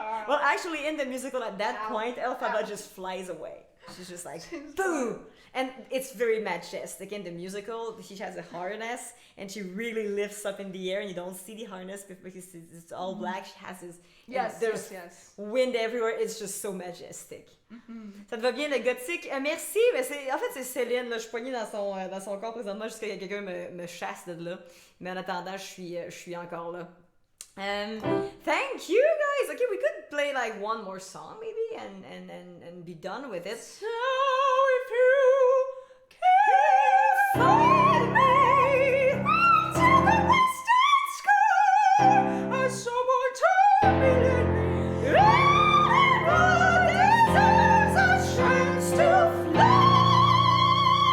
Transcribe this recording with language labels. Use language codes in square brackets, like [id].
[en] Well, actually, in the musical, at that point, Elphaba just flies away. She's just like, boom! And it's very majestic. In the musical, she has a harness, and she really lifts up in the air, and you don't see the harness because it's all black. She has this... Yes, there's yes. wind everywhere. It's just so majestic. [fr] Ça te va bien, le gothique? Merci! Mais en fait, c'est Céline. Là, je suis poignée dans son corps présentement jusqu'à ce que quelqu'un me chasse de là. Mais en attendant, je suis encore là. [en] Thank you guys. Okay, we could play like one more song maybe and be done with it. So if you can't find me to the western sky, as someone told me lately, everyone deserves a chance to fly.